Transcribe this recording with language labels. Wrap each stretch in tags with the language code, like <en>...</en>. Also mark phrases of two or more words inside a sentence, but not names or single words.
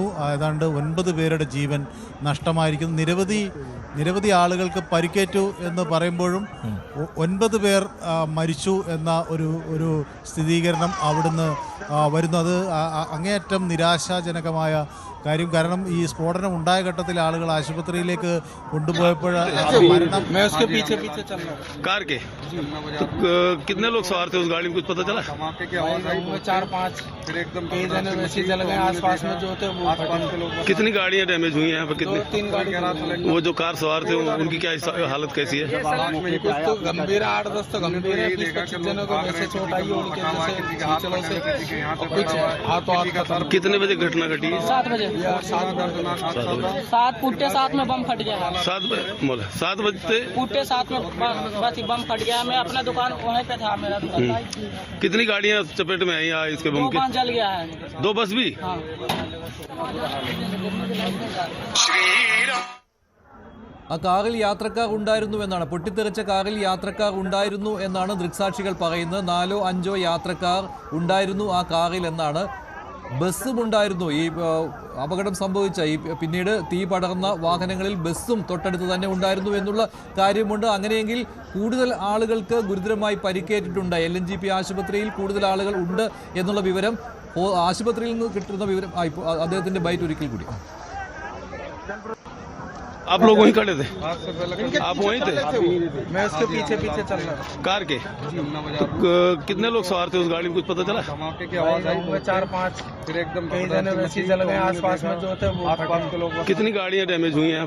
<ml>ഏതാണ്ട് 9 പേരുടെ ജീവൻ നഷ്ടമായിരിക്കുന്നു. നിരവധി ആളുകൾക്ക് പരിക്കേറ്റു എന്ന് പറയുമ്പോഴും 9 പേർ മരിച്ചു എന്ന ഒരു സ്ഥിരീകരണം അവിടുന്ന് വരുന്നു. അത് അങ്ങേയറ്റം നിരാശാജനകമായ കാര്യം. കാരണം ഈ സ്ഫോടനം ഉണ്ടായ ഘട്ടത്തിൽ ആളുകൾ ആശുപത്രിയിലേക്ക് കൊണ്ടുപോയപ്പോൾ മരണം</ml> <hi>कार के तो कितने लोग सवार थे उस गाड़ी में, कुछ पता चला? 4-5 कई जने वैसे जल गए आसपास में जो थे वो। कितनी गाड़ियां डैमेज हुई हैं यहाँ पर? कितनी? 2-3 गाड़ी। वो जो कार सवार थे उनकी क्या हालत कैसी है? कुछ तो गंभीर है, 8-10 तो गंभीर है, 20-25 जनों को वैसे चोट आई है उनके जैसे से। कुछ हाथ कितने बजे घटना घटी? 7 बजे। 7 पुट्टे 7 में बम फट गया। 7 बजते पुट्टे 7 में बस बम फट गया। मैं अपना दुकान वहीं पे था, मेरा दुकान। कितनी गाड़ियां चपेट में आई इसके बम के? 2 जल गया है। 2 बस भी? हाँ।</hi> <ml>ആ കാറിൽ യാത്രക്കാർ ഉണ്ടായിരുന്നു എന്നാണ്, പൊട്ടിത്തെറിച്ച കാറിൽ യാത്രക്കാർ ഉണ്ടായിരുന്നു എന്നാണ് ദൃക്സാക്ഷികൾ പറയുന്നത്. 4-5 യാത്രക്കാർ ഉണ്ടായിരുന്നു ആ കാറിൽ എന്നാണ്. ബസ്സും ഉണ്ടായിരുന്നു. ഈ അപകടം സംഭവിച്ച പിന്നീട് തീ പടർന്ന വാഹനങ്ങളിൽ ബസ്സും തൊട്ടടുത്ത് തന്നെ ഉണ്ടായിരുന്നു എന്നുള്ള കാര്യമുണ്ട്. അങ്ങനെയെങ്കിൽ കൂടുതൽ ആളുകൾക്ക് ഗുരുതരമായി പരിക്കേറ്റിട്ടുണ്ട്. LNJP ആശുപത്രിയിൽ കൂടുതൽ ആളുകൾ ഉണ്ട് എന്നുള്ള വിവരം ആശുപത്രിയിൽ നിന്ന് കിട്ടുന്ന വിവരം. അദ്ദേഹത്തിന്റെ ബൈറ്റ് ഒരിക്കൽ കൂടി.</ml> <hi>आप लोग वहीं खड़े थे? आप वहीं थे? मैं उसके पीछे चल रहा था कार के। तो कितने लोग सवार थे उस गाड़ी में, कुछ पता चला? 4-5 कई जने वैसे जल गए आसपास में जो थे वो। कितनी गाड़ियां डैमेज हुई हैं यहाँ पर?</hi>